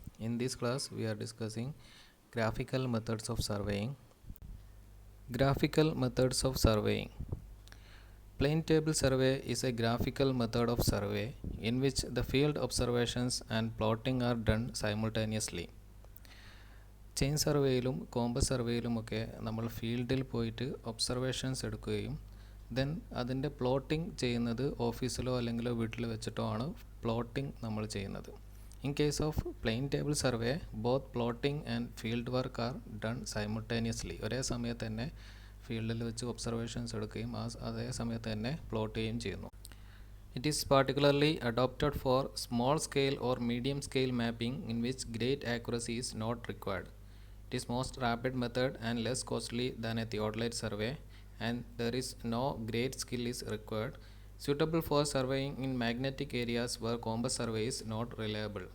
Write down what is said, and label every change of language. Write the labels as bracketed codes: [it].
[en] In this class, we are discussing graphical methods of surveying. Graphical methods of surveying. Plane table survey is a graphical method of survey in which the field observations and plotting are done simultaneously. [ml] Chain സർവേയിലും compass സർവേയിലുമൊക്കെ നമ്മൾ ഫീൽഡിൽ പോയിട്ട് observations എടുക്കുകയും then അതിൻ്റെ plotting ചെയ്യുന്നത് ഓഫീസിലോ അല്ലെങ്കിൽ വീട്ടിൽ വെച്ചിട്ടോ ആണ് പ്ലോട്ടിംഗ് നമ്മൾ ചെയ്യുന്നത്. [en] In case of plane table survey both plotting and field work are done simultaneously. [ml] ഒരേ സമയത്ത് തന്നെ ഫീൽഡിൽ വെച്ച് ഒബ്സർവേഷൻസ് എടുക്കുകയും അതേ സമയത്ത് തന്നെ പ്ലോട്ട് ചെയ്യുകയും ചെയ്യുന്നു. [en] It is particularly adopted for small scale or medium scale mapping in which great accuracy is not required. It is most rapid method and less costly than a theodolite survey, and there is no great skill is required. Suitable for surveying in magnetic areas where compass survey is not reliable.